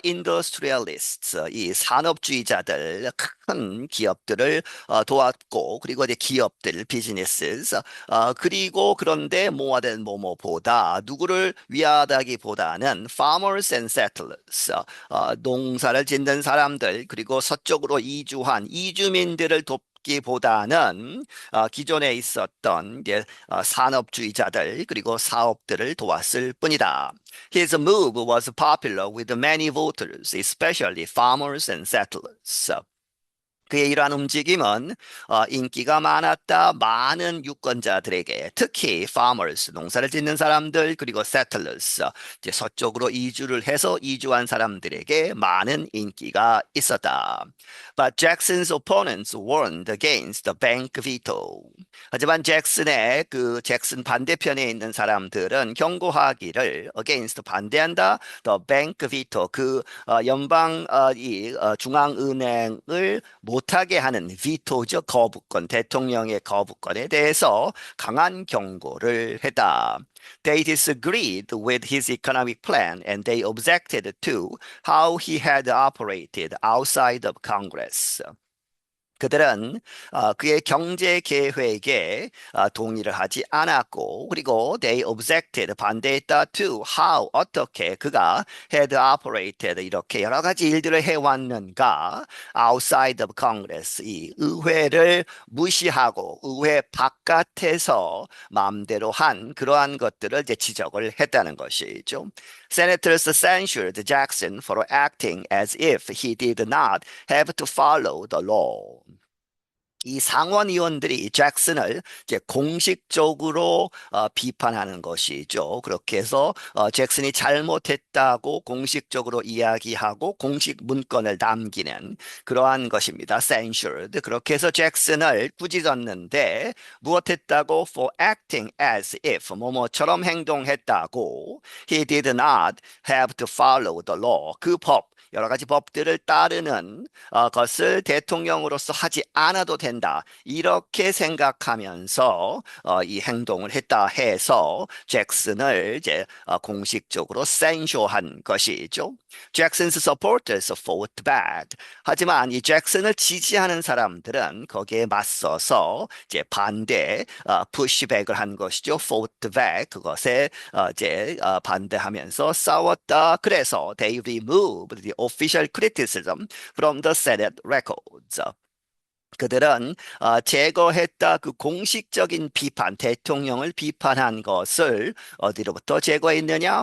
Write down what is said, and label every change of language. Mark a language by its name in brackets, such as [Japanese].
[Korean] industrialists 이 산업주의자들 큰 기업들을 도왔고 그리고 이제 기업들 businesses 그리고 그런데 뭐하든 뭐뭐보다 누구를 위하다기보다는 [English] farmers and settlers [Korean] 농사를 짓는 사람들 그리고 서쪽으로 이주한 이주민들을 돕기보다는 기존에 있었던 이제 산업주의자들 그리고 사업들을 도왔을 뿐이다. [English] His move was popular with many voters, especially farmers and settlers. [Korean] 그의 이러한 움직임은 인기가 많았다. 많은 유권자들에게 특히 farmers 농사를 짓는 사람들 그리고 settlers 이제 서쪽으로 이주를 해서 이주한 사람들에게 많은 인기가 있었다. [English] But Jackson's opponents warned against the bank veto. [Korean] 하지만 잭슨 반대편에 있는 사람들은 경고하기를 against 반대한다. [English] The bank veto [Korean] 연방 중앙은행을 못하게 하는 비토죠. 거부권, 대통령의 거부권에 대해서 강한 경고를 했다. [English] They disagreed with his economic plan and they objected to how he had operated outside of Congress. [Korean] 그들은 그의 경제 계획에 동의를 하지 않았고 그리고 [English] they objected [Korean] 반대했다 [English] to how [Korean] 어떻게 그가 [English] had operated [Korean] 이렇게 여러 가지 일들을 해왔는가 [English] outside of Congress [Korean] 이 의회를 무시하고 의회 바깥에서 마음대로 한 그러한 것들을 이제 지적을 했다는 것이죠. [English] Senators censured Jackson for acting as if he did not have to follow the law. [Korean] 이 상원 의원들이 잭슨을 이제 공식적으로 비판하는 것이죠. 그렇게 해서 잭슨이 잘못했다고 공식적으로 이야기하고 공식 문건을 남기는 그러한 것입니다. censured. 그렇게 해서 잭슨을 꾸짖었는데 무엇했다고 [English] for acting as if [Korean] 뭐뭐처럼 행동했다고 [English] he did not have to follow the law [Korean] 여러 가지 법들을 따르는 것을 대통령으로서 하지 않아도 된다. 이렇게 생각하면서 이 행동을 했다 해서 잭슨을 이제 공식적으로 센쇼한 것이죠. [English] 잭슨's supporters fought back. [Korean] 하지만 이 잭슨을 지지하는 사람들은 거기에 맞서서 이제 pushback을 한 것이죠. [English] fought back [Korean] 그것에 이제 반대하면서 싸웠다. 그래서 [English] they removed the official criticism from the Senate records. [Korean] 그들은 제거했다 그 공식적인 비판, 대통령을 비판한 것을 어디로부터 제거했느냐?